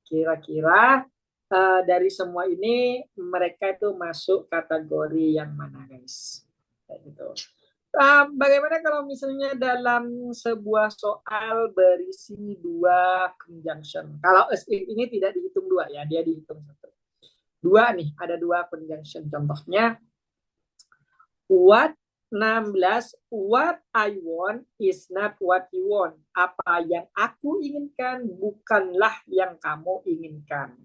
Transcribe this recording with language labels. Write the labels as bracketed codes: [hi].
[id] Kira-kira dari semua ini mereka itu masuk kategori yang mana guys? Kayak gitu. Bagaimana kalau misalnya dalam sebuah soal berisi dua conjunction? Kalau as if ini tidak dihitung dua ya, dia dihitung satu. Dua nih, ada dua conjunction. [en] Contohnya, what 16, what I want is not what you want. [id] Apa yang aku inginkan bukanlah yang kamu inginkan.